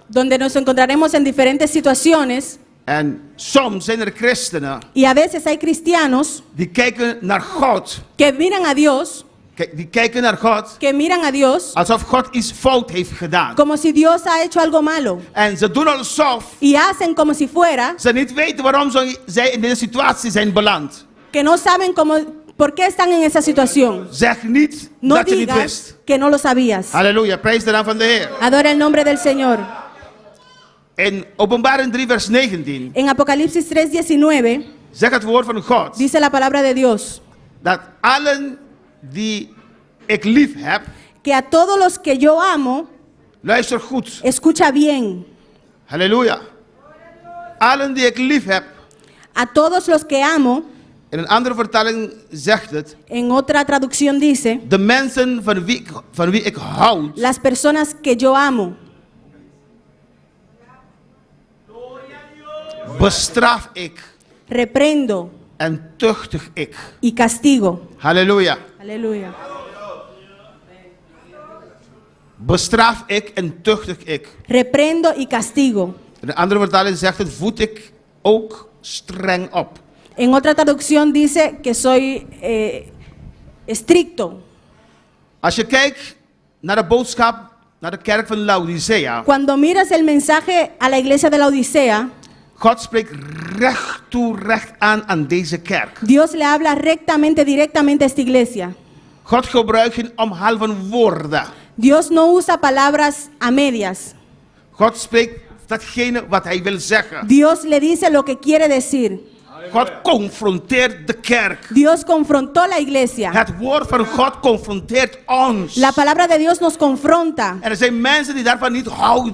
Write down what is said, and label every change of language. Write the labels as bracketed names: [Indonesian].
[Spanish] donde nos encontraremos en diferentes situaciones. [Dutch] En soms zijn er christenen [Spanish] Y a veces hay cristianos [Dutch] die kijken naar God. [Spanish] que miran a Dios, [Dutch] Die kijken naar God [Spanish] que miran a Dios [Dutch] alsof God iets fout heeft gedaan. [Spanish] como si Dios ha hecho algo malo. [Dutch] En ze doen alsof [Spanish] Y hacen como si fuera [Dutch] ze niet weten waarom zij in deze situatie zijn beland. [Spanish] que no saben por qué están en esa situación. [Dutch] Zeg niet [Spanish] No [Dutch] dat je niet [Spanish] digas [Dutch] wist. [Spanish] que no lo sabías. [Dutch] Halleluja, prijs de naam van de Heer. [Spanish] Adora el nombre del Señor. [Dutch] In Openbaring 3 vers 19 [Spanish] En Apocalipsis 3:19 [Dutch] zegt het woord van God [Spanish] dice la palabra de Dios [Dutch] dat allen die ik lief heb, [Spanish] que a todos los que yo amo, [Dutch] luister goed, [Spanish] escucha bien, [Dutch] Halleluja. Allen die ik lief heb. [Spanish] A todos los que amo, [Dutch] In een andere vertaling zegt het. [Spanish] en otra traducción dice, [Dutch] De mensen van wie ik houd. [Spanish] las personas que yo amo, [Dutch] Bestraf ik. [Spanish] reprendo [Dutch] En tuchtig ik. [Spanish] y castigo. [Dutch] Halleluja. [Spanish] Aleluya. [Dutch] Bestraf ik en tuchtig ik. [Spanish] Reprendo y castigo. [Dutch] In een andere vertaling zegt het. Voed ik ook streng op. [Spanish] En otra traducción dice que soy estricto. [Dutch] Als je kijkt naar de boodschap, naar de kerk van Laodicea. [Spanish] Cuando miras el mensaje a la iglesia de la Odisea, [Dutch] God spreekt recht toe, recht aan deze kerk. [Spanish] Dios le habla rectamente, directamente a esta iglesia. [Dutch] God gebruikt geen omhaal van woorden. [Spanish] Dios no usa palabras a medias. [Dutch] God spreekt datgene wat hij wil zeggen. [Spanish] Dios le dice lo que quiere decir. [Dutch] God confronteert de kerk. [Spanish] Dios confrontó la iglesia. [Dutch] Het woord van God confronteert ons. [Spanish] La palabra de Dios nos confronta. [Dutch] En er zijn mensen die daarvan niet houden.